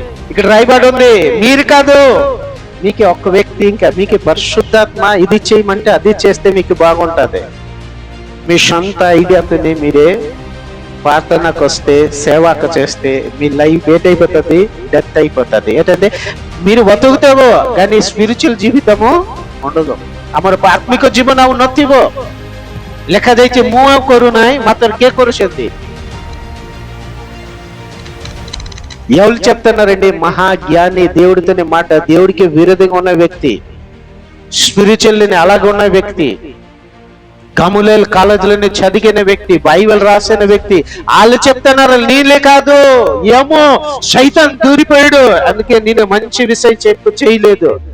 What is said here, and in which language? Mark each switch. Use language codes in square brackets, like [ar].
[te] ఇక్కడ రాయబడి ఉంది మీరు కాదు, మీకు ఒక్క వ్యక్తి, ఇంకా మీకు పరిశుద్ధాత్మ ఇది చేయమంటే అది చేస్తే మీకు బాగుంటది। మీ సొంత ఐడియాతోనే మీరే ప్రార్థనకు వస్తే సేవకు చేస్తే మీ లైఫ్ ఏటైపోతుంది? డెత్ అయిపోతుంది। ఏంటంటే మీరు బతుకుతావో కానీ స్పిరిచువల్ జీవితము ఉండదు। [or] ଆମର ଆତ୍ମିକ ଜୀବନ ଆଉ ନଥିବ। ଲେଖାଯାଇଛି ମୁଁ ଆଉ କରୁନାହିଁ ମାତ୍ର କିଏ କରୁଛନ୍ତି? [te] ఎవరు చెప్తున్నారండి? మహాజ్ఞాని, దేవుడితోనే మాట, దేవుడికి విరోధంగా ఉన్న వ్యక్తి, స్పిరిచువల్ అలాగే ఉన్న వ్యక్తి, గములేల్ కాలేజీలోని చదివిన వ్యక్తి, బైబిల్ రాసిన వ్యక్తి, వాళ్ళు చెప్తున్నారు నీలే కాదు, ఏమో సైతాన్ దూరిపోయాడు అందుకే నేను మంచి విషయం చేయలేదు।